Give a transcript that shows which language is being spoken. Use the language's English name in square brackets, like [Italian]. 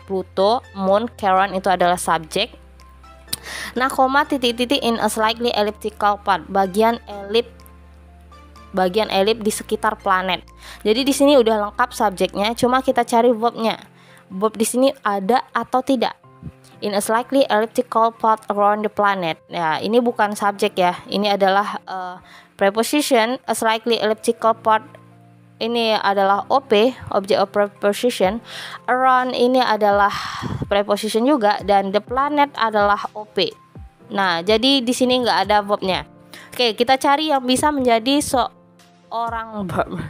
[Indonesian] Pluto, Moon, Charon itu adalah subjek. Nah, [English] in a slightly elliptical path, [Indonesian] bagian elip di sekitar planet. Jadi di sini udah lengkap subjeknya, cuma kita cari verbnya. Verb di sini ada atau tidak? [English] In a slightly elliptical path around the planet. [Indonesian] Ya, ini bukan subjek ya. Ini adalah preposition. [English] A slightly elliptical path [Indonesian] ini adalah OP, object of preposition. Around ini adalah preposition juga, dan the planet adalah OP. Nah, jadi di sini nggak ada verbnya. Oke, kita cari yang bisa menjadi seorang verb.